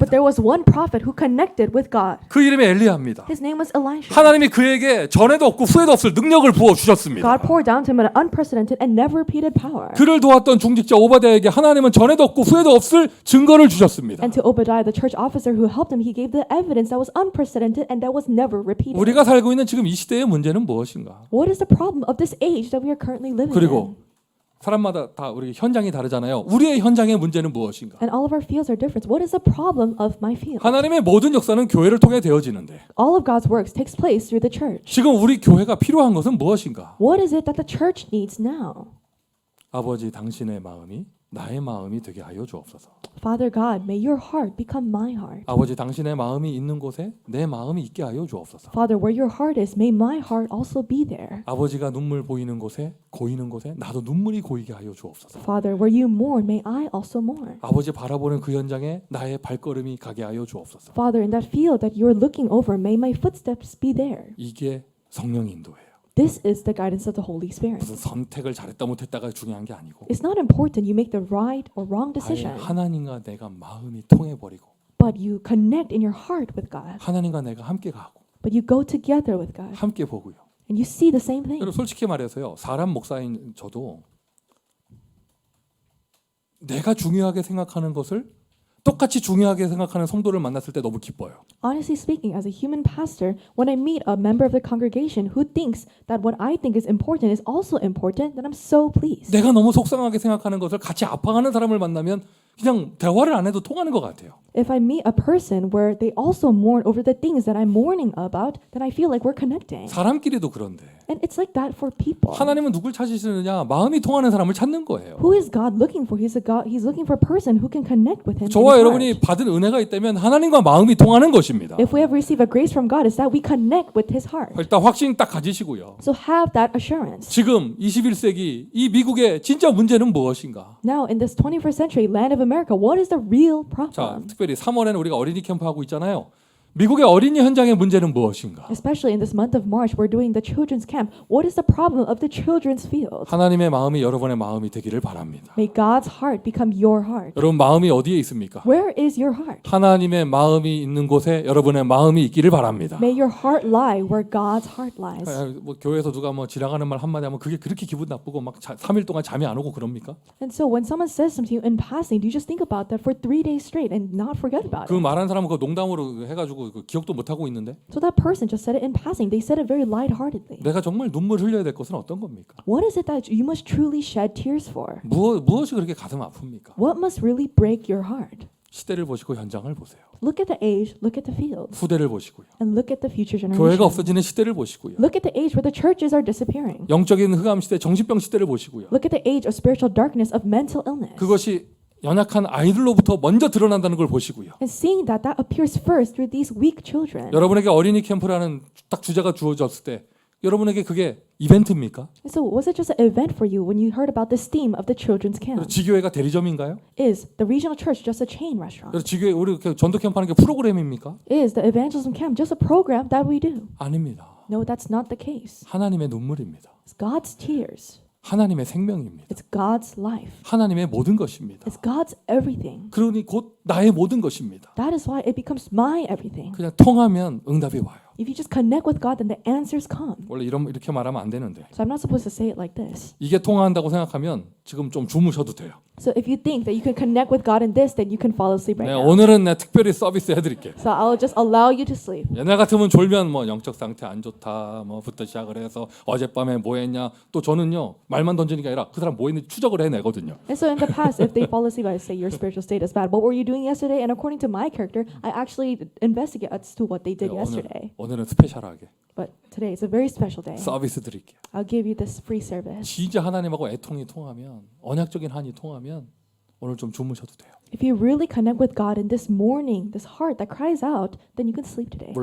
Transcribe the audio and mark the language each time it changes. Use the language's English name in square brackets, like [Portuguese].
[English] But there was one prophet who connected with God. [Korean] 그 이름이 엘리야입니다. [English] His name was Elisha. [Korean] 하나님이 그에게 전에도 없고 후에도 없을 능력을 부어 주셨습니다. [English] God poured down to him an unprecedented and never repeated power. [Korean] 그를 도왔던 중직자 오바댜에게 하나님은 전에도 없고 후에도 없을 증거를 주셨습니다. [English] And to Obadiah, the church officer who helped him, he gave the evidence that was unprecedented and that was never repeated. [Korean] 우리가 살고 있는 지금 이 시대의 문제는 무엇인가? [English] What is the problem of this age that we are currently living [Korean] 그리고 [English] in? [Korean] 사람마다 다 우리 현장이 다르잖아요. 우리의 현장의 문제는 무엇인가? [English] And all of our fields are different. What is the problem of my field? [Korean] 하나님의 모든 역사는 교회를 통해 되어지는데 [English] All of God's works takes place through the church. [Korean] 지금 우리 교회가 필요한 것은 무엇인가? [English] What is it that the church needs now? [Korean] 아버지 당신의 마음이 나의 마음이 되게 하여 주옵소서. [English] Father God, may your heart become my heart. [Korean] 아버지 당신의 마음이 있는 곳에 내 마음이 있게 하여 주옵소서. [English] Father, where your heart is, may my heart also be there. [Korean] 아버지가 눈물 보이는 곳에 고이는 곳에 나도 눈물이 고이게 하여 주옵소서. [English] Father, where you mourn, may I also mourn. [Korean] 아버지 바라보는 그 현장에 나의 발걸음이 가게 하여 주옵소서. [English] Father, in that field that you're looking over, may my footsteps be there. [Korean] 이게 성령 인도예요. [English] This is the guidance of the Holy Spirit. [Korean] 무슨 선택을 잘했다 못했다가 중요한 게 아니고 [English] It's not important you make the right or wrong [Korean] 아예 [English] decision, [Korean] 하나님과 내가 마음이 통해 버리고 [English] but you connect in your heart with God. [Korean] 하나님과 내가 함께 가고 [English] But you go together with God [Korean] 함께 보고요. [English] and you see the same thing. [Korean] 여러분 솔직히 말해서요. 사람 목사인 저도 내가 중요하게 생각하는 것을 똑같이 중요하게 생각하는 성도를 만났을 때 너무 기뻐요. [English] Honestly speaking, as a human pastor, when I meet a member of the congregation who thinks that what I think is important is also important, then I'm so pleased. [Korean] 내가 너무 속상하게 생각하는 것을 같이 아파하는 사람을 만나면 그냥 대화를 안 해도 통하는 것 같아요. [English] If I meet a person where they also mourn over the things that I'm mourning about, then I feel like we're connecting. [Korean] 사람끼리도 그런데 [English] And it's like that for people. [Korean] 하나님은 누굴 찾으시느냐? 마음이 통하는 사람을 찾는 거예요. [English] Who is God looking for? He's looking for a person who can connect with him. in [Korean] 저와 [English] his [Korean] 여러분이 [English] heart. [Korean] 받은 은혜가 있다면 하나님과 마음이 통하는 것입니다. [English] If we have received a grace from God, it's that we connect with his heart. [Korean] 일단 확신 딱 가지시고요. [English] So have that assurance. [Korean] 지금 21세기 이 미국의 진짜 문제는 무엇인가? [English] Now, in this 21st century land of America, what is the real 자, problem? [Korean] 특별히 3월에는 우리가 어린이 캠프 하고 있잖아요. 미국의 어린이 현장의 문제는 무엇인가? [English] Especially in this month of March, we're doing the children's camp. What is the problem of the children's field? [Korean] 하나님의 마음이 여러분의 마음이 되기를 바랍니다. [English] May God's heart become your heart. [Korean] 여러분 마음이 어디에 있습니까? [English] Where is your heart? [Korean] 하나님의 마음이 있는 곳에 여러분의 마음이 있기를 바랍니다. [English] May your heart lie where God's heart lies. [Korean] 뭐 교회에서 누가 뭐 지나가는 말 한마디 하면 그게 그렇게 기분 나쁘고 막 3일 동안 잠이 안 오고 그럽니까? [English] And so when someone says something to you in passing, do you just think about that for 3 days straight and not forget about 그 it? [Korean] 말한 사람은 그 농담으로 해가지고 그 기억도 못 하고 있는데 [English] So that person just said it in passing. They said it very lightheartedly. [Korean] 내가 정말 눈물 흘려야 될 것은 어떤 겁니까? [English] What is it that you must truly shed tears for? [Korean] 무엇이 그렇게 가슴 아픕니까? [English] What must really break your heart? [Korean] 시대를 보시고 현장을 보세요. [English] Look at the age, look at the field, [Korean] 후대를 보시고요. [English] and look at the future [Korean] 교회가 [English] generation. [Korean] 없어지는 시대를 보시고요. [English] Look at the age where the churches are disappearing. [Korean] 영적인 흑암 시대, 정신병 시대를 보시고요. [English] Look at the age of spiritual darkness, of mental illness. [Korean] 그것이 연약한 아이들로부터 먼저 드러난다는 걸 보시고요. [English] And seeing that appears first through these weak children. [Korean] 여러분에게 어린이 캠프라는 딱 주제가 주어졌을 때 여러분에게 그게 이벤트입니까? [English] And so was it just an event for you when you heard about this theme of the children's camp? [Korean] 지교회가 대리점인가요? [English] Is the regional church just a chain restaurant? [Korean] 지교회 우리 전도 캠프하는 게 프로그램입니까? [English] Is the evangelism camp just a program that we do? [Korean] 아닙니다. [English] No, that's not the case. [Korean] 하나님의 눈물입니다. [English] It's God's tears. [Korean] 하나님의 생명입니다. [English] It's God's life. [Korean] 하나님의 모든 것입니다. [English] It's God's everything. [Korean] 그러니 곧 나의 모든 것입니다. [English] That is why it becomes my everything. [Korean] 그냥 통하면 응답이 와요. [English] If you just connect with God, then the answers come. [Korean] 원래 이렇게 말하면 안 되는데 [English] So I'm not supposed to say it like this. [Korean] 이게 통한다고 생각하면 지금 좀 주무셔도 돼요. [English] So if you think that you can connect with God in this, then you can fall asleep right 네, now. [Korean] 오늘은 내 특별히 서비스 해드릴게. [English] So I'll just allow you to sleep. [Korean] 옛날 같으면 졸면 뭐 영적 상태 안 좋다 뭐부터 시작을 해서 어젯밤에 뭐 했냐. 또 저는요 말만 던지는 게 아니라 그 사람 뭐 했는지 추적을 해내거든요. [English] And so in the past, if they fall asleep, I say your spiritual state is bad. What were you doing yesterday? And according to my character, I actually investigate as to what they did yesterday. [Korean] 오늘은 스페셜하게 [English] But today is a very special day. [Korean] 서비스 드릴게요. [English] I'll give you this free service. [Korean] 진짜 하나님하고 애통이 통하면 언약적인 한이 통하면 오늘 좀 주무셔도 돼요. [English] If you really connect with God in this morning, this heart that cries out, then you can sleep today.